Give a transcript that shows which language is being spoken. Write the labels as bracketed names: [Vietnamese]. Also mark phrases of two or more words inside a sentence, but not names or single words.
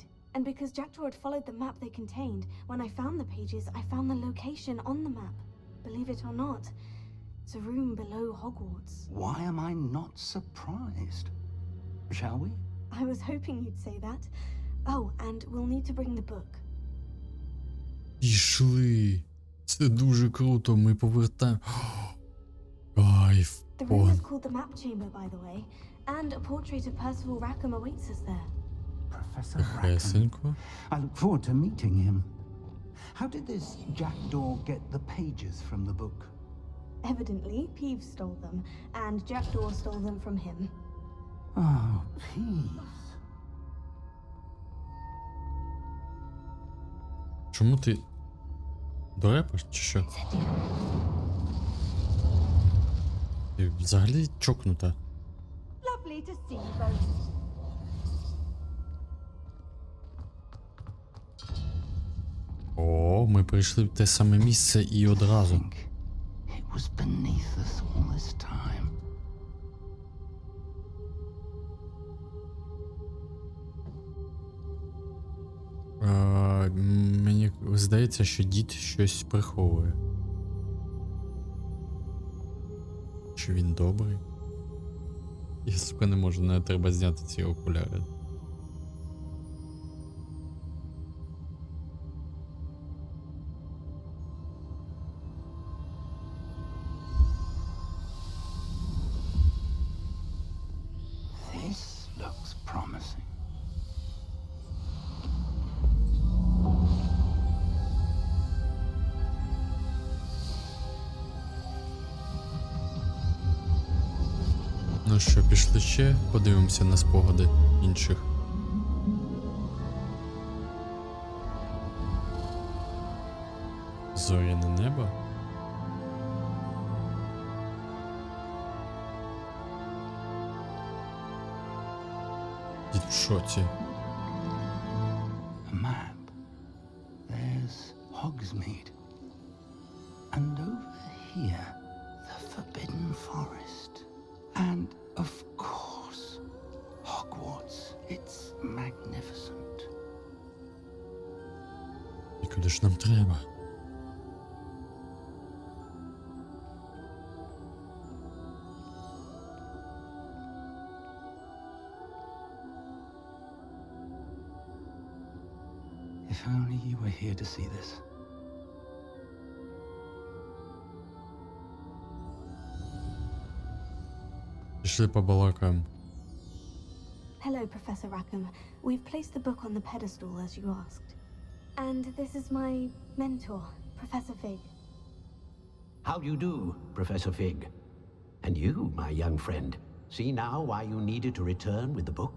[English] And because Jackdaw had followed the map they contained, when I found the pages, I found the location on the map. Believe it or not, it's a room below Hogwarts. Why am I not surprised? Shall we? I was hoping you'd say that. Oh, and we'll need to bring the book. [Ukrainian] Пішли. Це дуже круто, ми повертаємо. Кайф. [English] The room is called the Map Chamber, by the way, and a portrait of Percival Rackham awaits us there. Professor Rackham. I look forward to meeting him. How did this Jackdaw get the pages from the book? Evidently, Peeves stole them, and Jackdaw stole them from him. Oh, Peeves. [Ukrainian] Чому ти дорепаш, чи що? Ти взагалі чокнута. [English] Lovely to see you both. [Ukrainian] О, ми прийшли в те саме місце і одразу. [English] It was beneath us all this time. [Ukrainian] Мені здається, що дід щось приховує. Чи він добрий? Я, сука, не можу, не треба зняти ці окуляри. [English] This looks promising. [Ukrainian] Ну що, пішли ще, подивимося на спогади інших. Зоряне небо. Дід в шоці. [English] A map. There's Hogsmeade. And over here, the Forbidden Forest. And, of course, Hogwarts. It's magnificent. [Ukrainian] І куди ж нам треба? [English] If only you were here to see this. [Ukrainian] Пішли побалакаємо. [English] Hello, Professor Rackham. We've placed the book on the pedestal as you asked. And this is my mentor, Professor Fig. How do you do, Professor Fig? And you, my young friend, see now why you needed to return with the book?